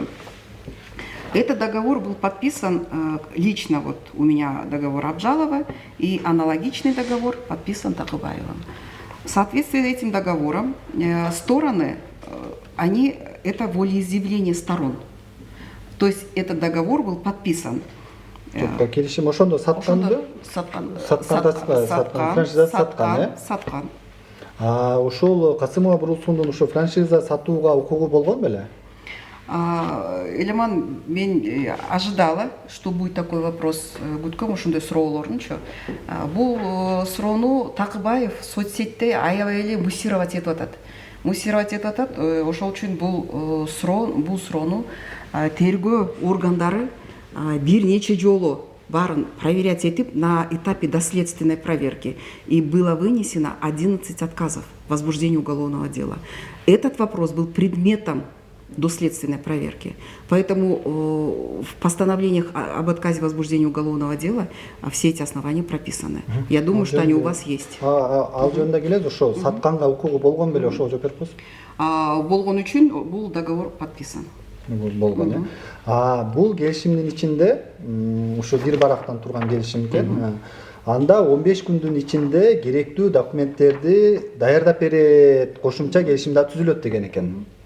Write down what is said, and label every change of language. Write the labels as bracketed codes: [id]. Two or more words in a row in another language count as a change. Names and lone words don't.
[ru] Этот договор был подписан лично, вот у меня договор Абджалова, и аналогичный договор подписан Такыбаевым. В соответствии с этим договором стороны, это волеизъявление сторон. То есть этот договор был подписан. [ky] Келишим ошондо сатканбы? Саткан. Ошол Касымова Бурусундун ошо франшиза сатууга укугу болгон беле? [ru] Элеман, мен ожидала, что будет такой вопрос. [ky] Гудком ушундай суроолорнучу. Бул суроону Такыбаев соцсетте аябай эле муссировать этип атат. Ошол үчүн бул суроону тергөө органдары бир нече жолу барын проверять этип [ru] на этапе доследственной проверки. И было вынесено 11 отказов в возбуждении уголовного дела. Этот вопрос был предметом доследственной проверки. Поэтому в постановлениях об отказе возбуждения уголовного дела все эти основания прописаны. Я думаю, что они у вас есть. [ky] Ал жөнүндө келет, ошо сатканга укугу болгон беле, ошого жооп берип коесуз. Болгон үчүн бул [ru] договор подписан. [ky] Болгон, бул келишимдин ичинде, ошо бир барактан турган келишим экен. Анда 15 күндүн ичинде керектүү документтерди даярдап берет, кошумча келишим да түзүлөт деген экен.